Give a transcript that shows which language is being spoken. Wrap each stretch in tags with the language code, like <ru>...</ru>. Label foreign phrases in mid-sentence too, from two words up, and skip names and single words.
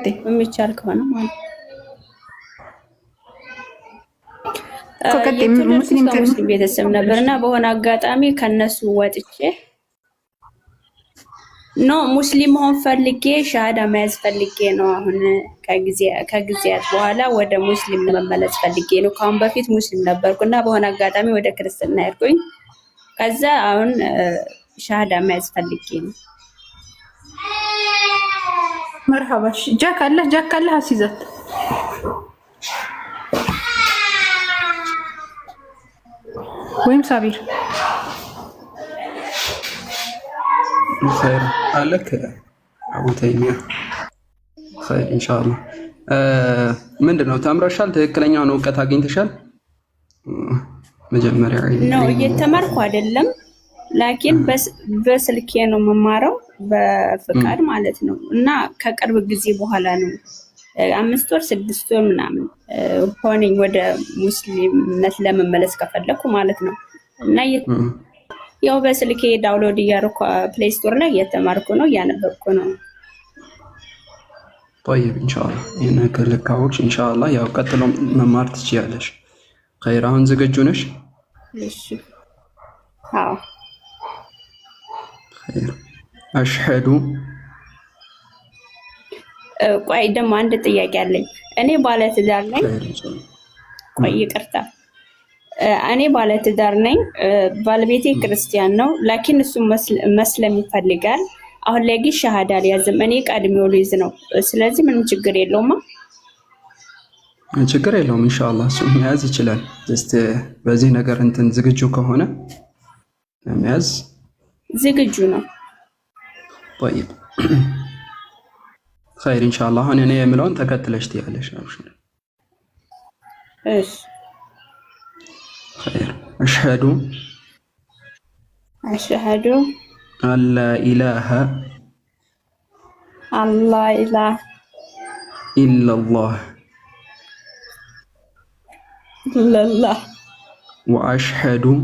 <am>የሚቻል ከሆነ ማለት ሙስሊም ቤተሰብ ነበርና በሆነ አጋጣሚ ከነሱ ወጥቼ ሙስሊም ሆን ፈልጌ ሻሃዳ መያዝ ፈልጌ ነው። አሁን ከጊዜያት በኋላ ወደ ሙስሊም ለመመለስ ፈልጌ ነው። ካሁን በፊት ሙስሊም ነበርኩና በሆነ አጋጣሚ ወደ ክርስትና ሄድኩኝ። ከዛ አሁን ሻሃዳ መያዝ ፈልጌ ነው። መርሐባሽ ጃክ አለ አሲዛት ወይም ሳቢር</am> <ar>خير لك أبو تيمية خير إن شاء الله</ar> <am>ምንድነው ተምረሻል? ትክክለኛውን እውቀት አግኝተሻል? መጀመሪያ ነው እየተማርኩ አይደለም፣ ላኪን በስልኬ ነው መማረው በፍቃድ ማለት ነው። እና ከቅርብ ጊዜ በኋላ ነው 5 ወር 6 ወር ምናምን ሆነኝ ወደ ሙስሊምነት ለመመለስ ከፈለኩ ማለት ነው። እና ያው በስልኬ ዳውንሎድ እያደረኩ ፕሌይ ስቶር ላይ እየተማርኩ ነው፣ እያነበብኩ ነው።</am> <ar>طيب ان شاء الله ينكر</ar> <am>ካወቅሽ</am> <ar>ان شاء الله</ar> <am>ያው ቀጥሎ መማር ትችያለሽ። خير አሁን ዝግጁ ነሽ? እሺ አዎ።</am> <ar>خير አሽሀዱ</ar> <am>ቆይ ደግሞ አንድ ጥያቄ አለኝ። እኔ ባለትዳር ነኝ። ቆይ ይቅርታ፣ እኔ ባለትዳር ነኝ። ባለቤቴ ክርስቲያን ነው፣ ላኪን እሱ መስለም ይፈልጋል። አሁን ላይ ግን ሻሃዳ ሊያዝም እኔ ቀድሜው ልይዝ ነው። ስለዚህ ምንም ችግር የለውም። ችግር የለውም። ኢንሻአላህ እሱ መያዝ ይችላል። ጀስት በዚህ ነገር እንትን ዝግጁ ከሆነ መያዝ ዝግጁ ነው።</am> <ar>طيب خير ان شاء الله</ar> <am>አሁን እኔ የምለውን ተከትለሽ ትያለሽ። አብሽር እሺ</am> <ar>خير أشهد أن لا إله إلا الله وأشهد</ar>